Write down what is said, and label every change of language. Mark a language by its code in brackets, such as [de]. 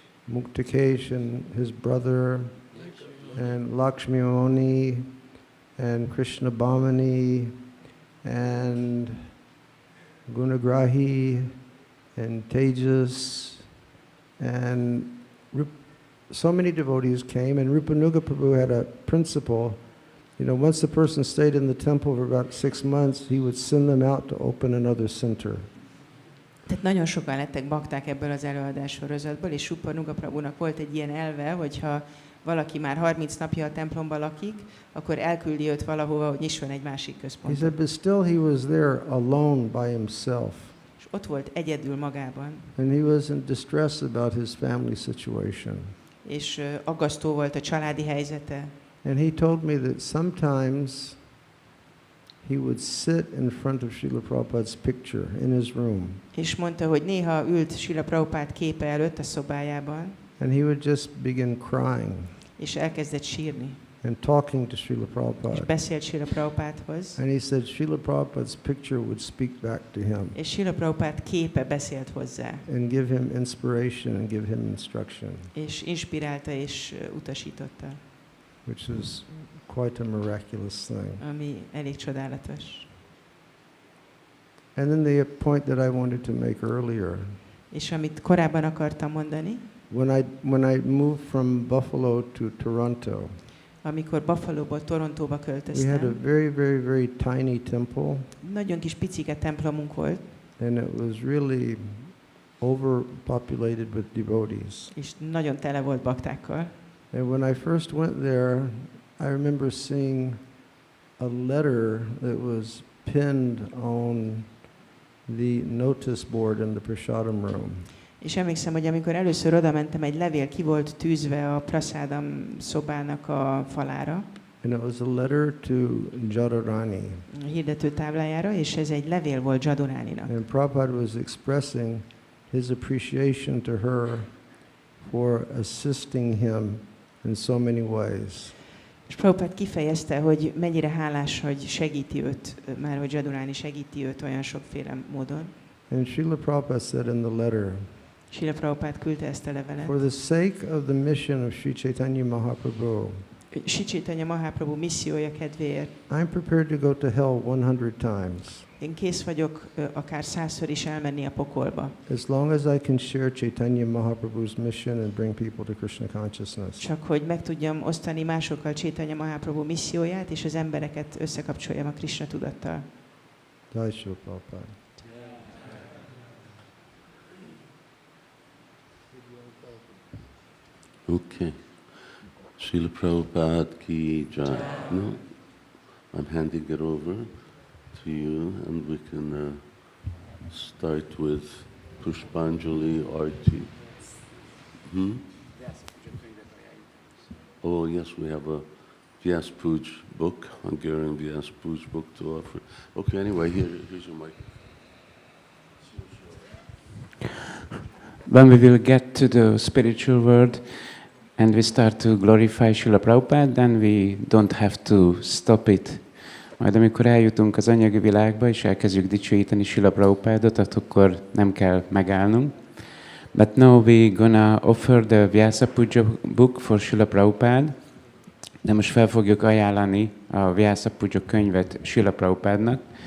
[en] Muktikesh and his brother, and Lakshmi Moni, and Krishna Bhamani, and Gunagrahi, and Tejas, and so many devotees came, and Rupanuga Prabhu had a principle. You know, once the person stayed in the temple for about 6 months, he would send them out to open another center. [hu] Tehát nagyon sokan lettek bakták ebből az előadás sorozatból, és Rupanuga Prabhunak volt egy ilyen elve, hogyha valaki már 30 napja a templomban lakik, akkor elküldi őt valahova, hogy nyisson egy másik [en] He [hu] központot. [en] said, but still he was there alone by himself. [hu] És ott volt egyedül magában, [en] And he was in distress about his family situation. [hu] és aggasztó volt a családi helyzete. [en] And he told me that sometimes he would sit in front of Srila Prabhupada's picture in his room. [hu] És mondta, hogy néha ült Srila Prabhupada képe előtt a szobájában, [en] And he would just begin crying [hu] és elkezdett sírni. [en] and talking to Srila [hu] És [en] Prabhupada. [hu] beszélt Srila Prabhupádhoz, [en] And he said Srila Prabhupada's picture would speak back to him [hu] és Srila Prabhupada képe beszélt hozzá, [en] and give him inspiration and give him instruction, [hu] és inspirálta és utasította, [en] which is quite a miraculous thing. [hu] ami elég csodálatos. [en] And then the point that I wanted to make earlier, [hu] És amit korábban akartam mondani, [en] when I moved from Buffalo to Toronto, [hu] amikor Buffalóból Torontóba [en] we had a [hu] költöztem, [en] very, very, very tiny temple, [hu] nagyon kis picike templomunk volt, [en] and it was really overpopulated with devotees. [hu] és nagyon tele volt baktákkal. [en] And when I first went there, I remember seeing a letter that was pinned on the notice board in the prasadam room. [hu] És emlékszem, hogy amikor először oda mentem, egy levél ki volt tűzve a prasádam szobának a falára, [en] And it was a letter to Jadurani. [hu] a hirdető táblájára, és ez egy levél volt Jaduráninak. [en] And Prabhupada was expressing his appreciation to her for assisting him in so many ways. [hu] És Prabhupada kifejezte, hogy mennyire hálás, hogy segíti őt, már hogy Jaduráni segíti őt olyan sokféle módon. [en] And Srila Prabhupada said in the letter, [hu] Srila Prabhupada küldte ezt a [en] for [hu] levelet. [en] the sake of the mission of Sri Chaitanya Mahaprabhu, [hu] Sri Chaitanya Mahaprabhu missziója kedvéért [en] I'm prepared to go to hell 100 times, [hu] én kész vagyok akár 100-szor is elmenni a pokolba. [en] as long as I can share Chaitanya Mahaprabhu's mission and bring people to Krishna consciousness. [hu] Csak hogy meg tudjam osztani másokkal Chaitanya Mahaprabhu misszióját, és az embereket összekapcsoljam a Krishna tudattal. [en] Jai Srila Prabhupada. Okay. Srila Prabhupada ki jai. No, I'm handing it over to you, and we can start with Pushpanjali Arti. Hmm? Oh, yes, we have a Vyasa Puja book, Hungarian Vyasa Puja book to offer. Okay, anyway, here's your mic. When we will get to the spiritual world and we start to glorify Srila Prabhupada, then we don't have to stop it. [hu] Majd amikor eljutunk az anyagi világba és elkezdjük dicsőíteni Srila Prabhupadot, akkor nem kell megállnunk. [en] But now we're gonna offer the Vyasa Puja book for Srila Prabhupada. [hu] De most fel fogjuk ajánlani a Vyasa Puja könyvet Srila Prabhupadnak.